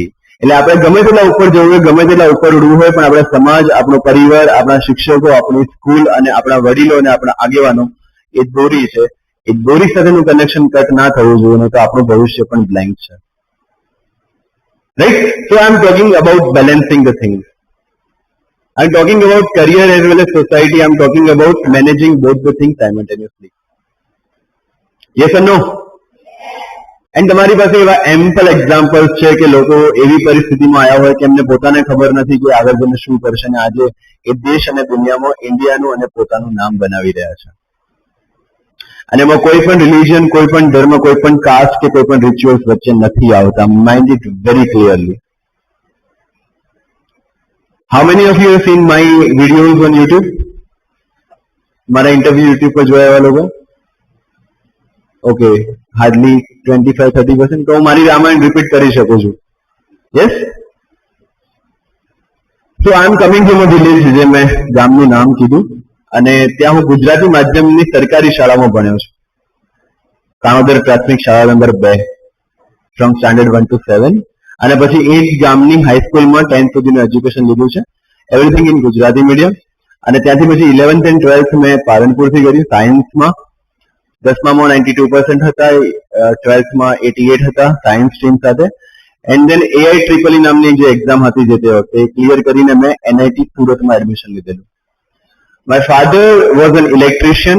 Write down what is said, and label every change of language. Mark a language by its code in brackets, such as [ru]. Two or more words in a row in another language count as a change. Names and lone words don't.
[gu] એટલે આપણે ગમે તેટલા ઉપર જવું હોય, ગમે તેટલા ઉપર ઉડવું હોય, પણ આપણા સમાજ, આપણો પરિવાર, આપણા શિક્ષકો, આપણી સ્કૂલ અને આપણા વડીલો અને આપણા આગેવાનો એ દોરી છે. એ દોરી સાથેનું કનેક્શન કટ ના થવું જોઈએ, તો આપણું ભવિષ્ય પણ બ્લેન્ક છે. રાઈટ? [en] So I am talking about balancing the things. I'm talking about career as well as society. I'm talking about managing both the things simultaneously. Yes or no? [gu] And તમારી પાસે એવા [en] ample examples [gu] છે કે લોકો એવી પરિસ્થિતિમાં આવ્યા હોય કે એમને પોતાને ખબર નથી કે આગળ જઈને શું કરશે, અને આજે એ દેશ અને દુનિયામાં ઇન્ડિયાનું અને પોતાનું નામ બનાવી રહ્યા છે. અને એમાં કોઈ પણ રિલિજન, કોઈ પણ ધર્મ, કોઈ પણ કાસ્ટ કે કોઈ પણ રિચ્યુઅલ્સ વચ્ચે નથી આવતા. [en] Mind it very clearly. How many of you have seen my videos on YouTube? [gu] મારા ઇન્ટરવ્યુ યુટ્યુબ પર જોયા એવા લોકો? [en] Okay, hardly 25-30%. [gu] તો હું મારી રામાયણ રિપીટ કરી શકું છું. યસ? [en] So I am coming from a village, [gu] જે મેં ગામનું નામ કીધું, અને ત્યાં હું ગુજરાતી માધ્યમની સરકારી શાળામાં ભણ્યો છું. કાણોદર પ્રાથમિક શાળા નંબર 2, [en] from standard 1 to 7. [gu] અને પછી એ જ ગામની હાઈસ્કૂલમાં 10th સુધીનું એજ્યુકેશન લીધું છે, [en] everything in Gujarati medium. [gu] અને ત્યાંથી પછી [en] 11th and 12th [gu] મેં પાલનપુરથી કર્યું સાયન્સમાં. 10મામાં 92% હતા, 12thમાં 88 હતા સાયન્સ સ્ટ્રીમ સાથે. [en] and then [gu] AIEEE નામની જે એક્ઝામ હતી જે તે વખતે, એ ક્લિયર કરીને મેં NIT સુરતમાં એડમિશન લીધેલું. [en] My father was an electrician.